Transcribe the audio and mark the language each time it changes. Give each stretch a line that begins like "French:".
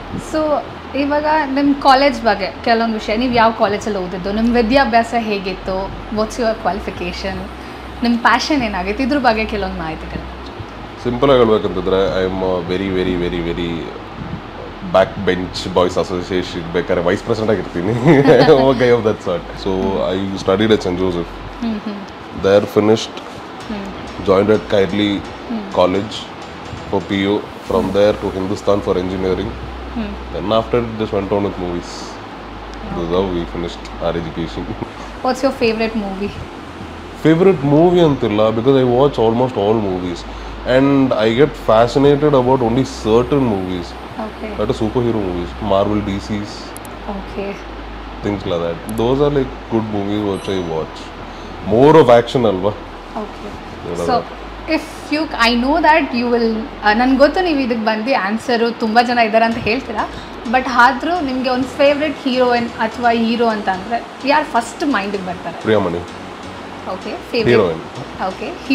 Kannada: So ಇವಾಗ ನಿಮ್ಮ college ಬಗ್ಗೆ ಕೆಲವೊಂದು ವಿಷಯ, ನೀವು ಯಾವ ಕಾಲೇಜಲ್ಲಿ ಓದಿದ್ದು, ನಿಮ್ಮ ವಿದ್ಯಾಭ್ಯಾಸ ಹೇಗಿತ್ತು,
English: what's your qualification,
Kannada: ನಿಮ್ಮ ಪ್ಯಾಷನ್ ಏನಾಗಿತ್ತು, ಇದ್ರ ಬಗ್ಗೆ ಕೆಲವೊಂದು ಮಾಹಿತಿಗಳು. ಸಿಂಪಲಾಗಿ ಹೇಳ್ಬೇಕಂತಂದರೆ
English: I am very very very very back bench boys association,
Kannada: ಬೇಕಾದ್ರೆ vice president ಆಗಿರ್ತೀನಿ.
English: Guy of that sort. So I studied at St. Joseph. There finished, joined at Kairli College for PU. From there to Hindustan for engineering. Then after just went on with movies. This is how we finished our education. What's your favorite movie? Favorite movie antilla, because I watch almost all movies and I get fascinated about only certain movies. Okay. That is superhero movies, Marvel, DC's. Okay. Things like that. Those are like good movies which I watch. More of action alva. Okay. So if you, I know that you will,
Kannada: ನನಗೆ ಗೊತ್ತು ನೀವು ಇದಕ್ಕೆ ಬಂದು answer ತುಂಬ ಜನ ಇದ್ದಾರೆ ಅಂತ ಹೇಳ್ತೀರಾ, ಬಟ್ ಆದರೂ ನಿಮಗೆ ಒಂದು ಫೇವ್ರೆಟ್ ಹೀರೋಯಿನ್ ಅಥವಾ ಹೀರೋ ಅಂತ ಅಂದರೆ ಯಾರು ಫಸ್ಟ್ ಮೈಂಡಿಗೆ ಬರ್ತಾರೆ? ಪ್ರಿಯಮಣಿ.
English: Okay. Favourite. Okay.